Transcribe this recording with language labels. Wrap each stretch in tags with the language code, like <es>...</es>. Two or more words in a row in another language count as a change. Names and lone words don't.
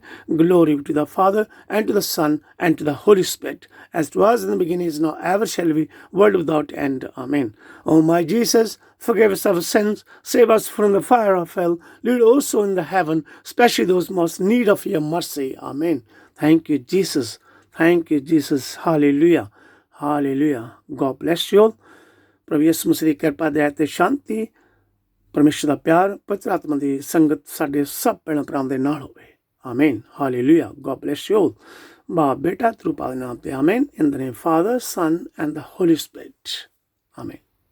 <en>Glory be to the Father, and to the Son, and to the Holy Spirit, as it was in the beginning, is now, ever shall be, world without end. Amen. O my Jesus, forgive us our sins, save us from the fire of hell, lead also in the heaven, especially those most in need of your mercy. Amen. Thank you, Jesus. Thank you, Jesus. Hallelujah. Hallelujah. God bless you all.</en> <pa>ਪ੍ਰਭੂ ਯਿਸੂ ਮਸੀਹ ਦੀ ਕਿਰਪਾ ਦਇਆ ਤੇ ਸ਼ਾਂਤੀ, ਪਰਮੇਸ਼ਰ ਦਾ ਪਿਆਰ, ਪਵਿੱਤਰ ਆਤਮਾ ਦੀ ਸੰਗਤ ਸਾਡੇ ਸਭ ਭੈਣਾਂ ਭਰਾਵਾਂ ਦੇ ਨਾਲ ਹੋਵੇ। ਆਮੀਨ। ਹਾਲੇਲੂਇਆ।</pa> <en>God bless you all.</en> <pa>ਬਾਪ ਬੇਟਾ ਤੇਰੇ ਪਾਵਨ ਨਾਮ ਤੇ ਆਮੀਨ।</pa> <en>In the name of Father, Son and the Holy Spirit. Amen.</en>